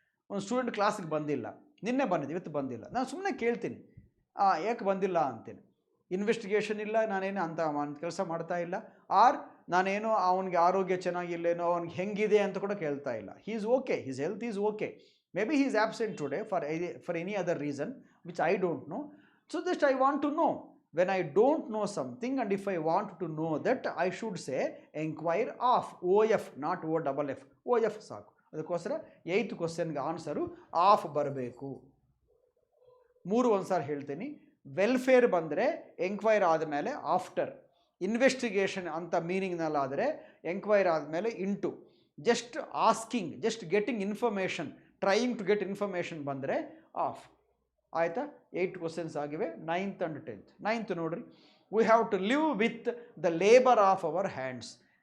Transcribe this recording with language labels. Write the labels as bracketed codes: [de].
[kn] ಒಂದು ಸ್ಟೂಡೆಂಟ್ ಕ್ಲಾಸಿಗೆ ಬಂದಿಲ್ಲ, ನಿನ್ನೆ ಬಂದಿದ್ದು ಇವತ್ತು ಬಂದಿಲ್ಲ, ನಾನು ಸುಮ್ಮನೆ ಕೇಳ್ತೀನಿ ಯಾಕೆ ಬಂದಿಲ್ಲ ಅಂತೇನೆ. ಇನ್ವೆಸ್ಟಿಗೇಷನ್ ಇಲ್ಲ, ನಾನೇನು ಅಂತ ಕೆಲಸ ಮಾಡ್ತಾ ಇಲ್ಲ. ಆರ್ ನಾನೇನೋ ಅವನಿಗೆ ಆರೋಗ್ಯ ಚೆನ್ನಾಗಿಲ್ಲೇನೋ, ಅವ್ನಿಗೆ ಹೆಂಗಿದೆ ಅಂತ ಕೂಡ ಕೇಳ್ತಾ ಇಲ್ಲ. [en] He is okay, his health is okay. May be he is absent today for any other reason which I don't know. So just I want to know. When I don't know something and if I want to know that, I should say enquire of, OF, not OFF, OF [kn] ಸಾಕು. ಅದಕ್ಕೋಸ್ಕರ 8th ಕ್ವಶನ್ಗೆ answer of ಬರಬೇಕು. 3 ಒಂದ್ಸಾರಿ ಹೇಳ್ತೀನಿ. Welfare ಬಂದರೆ enquire ಆದಮೇಲೆ after, investigation ಅಂತ ಮೀನಿಂಗ್ನಲ್ಲಾದರೆ enquire ಆದಮೇಲೆ into, [en] just asking, just getting information, trying to get information [kn] ಬಂದರೆ ಆಫ್. ಆಯಿತಾ? [en] 8 questions [kn] ಆಗಿವೆ, [en] 9th and 10th. 9th [kn] ನೋಡ್ರಿ, [en] We have to live with the labour of our hands.